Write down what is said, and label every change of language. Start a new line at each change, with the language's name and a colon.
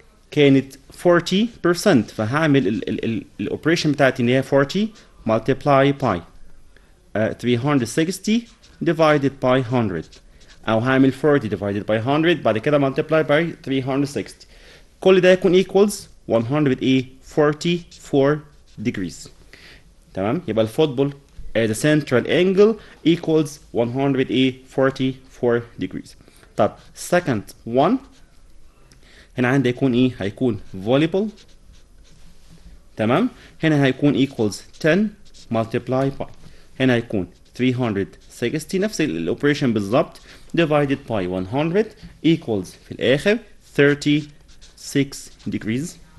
Arabic: كانت 40% فهعمل الاوبريشن بتاعتي ان هي 40 multiply by 360 divided by 100 او هعمل 40 divided by 100 بعد كده multiply by 360. كل ده يكون equals 144 degrees. تمام؟ يبقى الفوتبول
English: the central angle equals 144 degrees.
Arabic: طب second one هنا عندي هيكون ايه؟ هيكون volleyball. تمام؟ هنا هيكون equals 10 multiply by هنا هيكون 360 نفس الاوبريشن بالظبط divided by 100 equals في الاخر 36 degrees.